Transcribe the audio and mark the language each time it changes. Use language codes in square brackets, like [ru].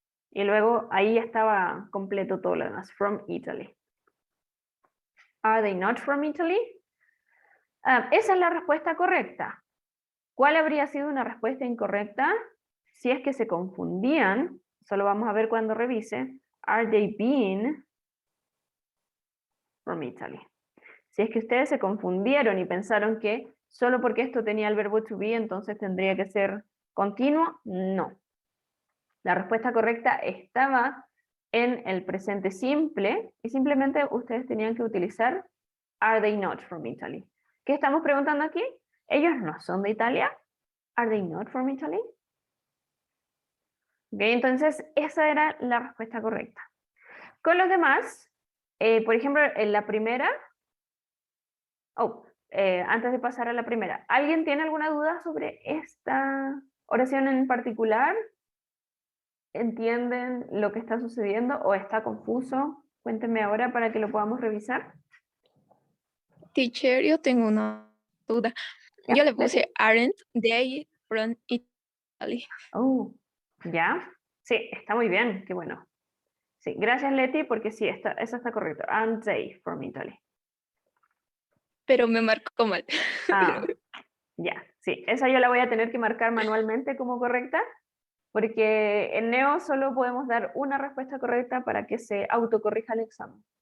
[es] Y luego ahí ya estaba completo todo lo demás. [en] From Italy. Are they not from Italy? [es] Esa es la respuesta correcta. ¿Cuál habría sido una respuesta incorrecta? Si es que se confundían, solo vamos a ver cuando revise. [en] Are they been from Italy? [es] Si es que ustedes se confundieron y pensaron que solo porque esto tenía el verbo to be, entonces tendría que ser continuo, no. La respuesta correcta estaba en el presente simple y simplemente ustedes tenían que utilizar [en] are they not from Italy. [es] ¿Qué estamos preguntando aquí? ¿Ellos no son de Italia? [en] Are they not from Italy? [es] Okay, entonces esa era la respuesta correcta. Con los demás, por ejemplo, en la primera, antes de pasar a la primera, ¿alguien tiene alguna duda sobre esta oración en particular? ¿Entienden lo que está sucediendo o está confuso? Cuéntenme ahora para que lo podamos revisar. Teacher, yo tengo una duda. Yo le puse [en] aren't they from Italy. [es] Oh, ¿ya? Sí, está muy bien, qué bueno. Sí, gracias Leti, porque sí, esa está correcto. [en] Aren't they from Italy? [es] Pero me marcó mal. Ah, Ya, sí, esa yo la voy a tener que marcar manualmente como correcta, porque en Neo solo podemos dar una respuesta correcta para que se autocorrija el examen.